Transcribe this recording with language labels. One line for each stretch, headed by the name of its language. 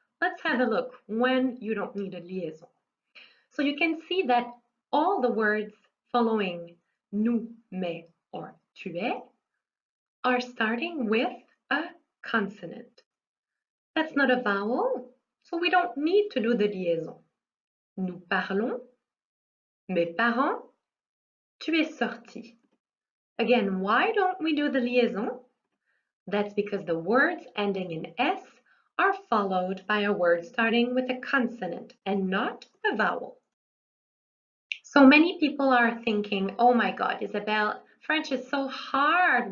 English: Let's have a look when you don't need a liaison. So you can see that all the words following nous, mais, or tu es are starting with a consonant. That's not a vowel, so we don't need to do the liaison.
French: Nous parlons, mes parents, tu es sorti.
English: Again, why don't we do the liaison? That's because the words ending in S are followed by a word starting with a consonant and not a vowel. So many people are thinking, oh my God, Isabelle, French is so hard.